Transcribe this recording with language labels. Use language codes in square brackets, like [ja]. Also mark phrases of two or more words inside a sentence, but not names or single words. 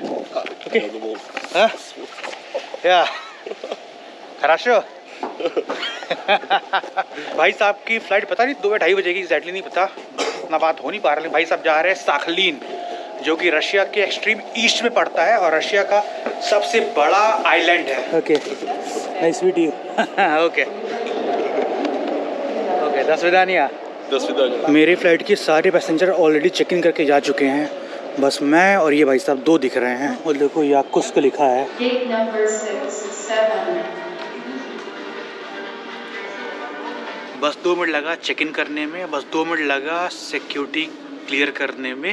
[hi] ओके या хорошо। भाई साहब की फ्लाइट पता नहीं 2 या 2:30 बजे की, एग्जैक्टली नहीं पता, इतना बात हो नहीं पा रहा। लेकिन भाई साहब जा रहे हैं साखलिन, जो कि रशिया के [en] extreme east [hi] में पड़ता है और रशिया का सबसे बड़ा आइलैंड है। [en] okay, nice meet you. Okay, [ru] до свидания। [hi] मेरे फ्लाइट के सारे पैसेंजर [en] already check in [hi] करके जा चुके हैं, बस मैं और ये भाई साहब 2 दिख रहे हैं। और देखो याकुत्स्क लिखा है। [en] Gate number 6, 7. [hi] बस 2 मिनट लगा [en] check in [hi] करने में, बस 2 मिनट लगा [en] security clear [hi] करने में।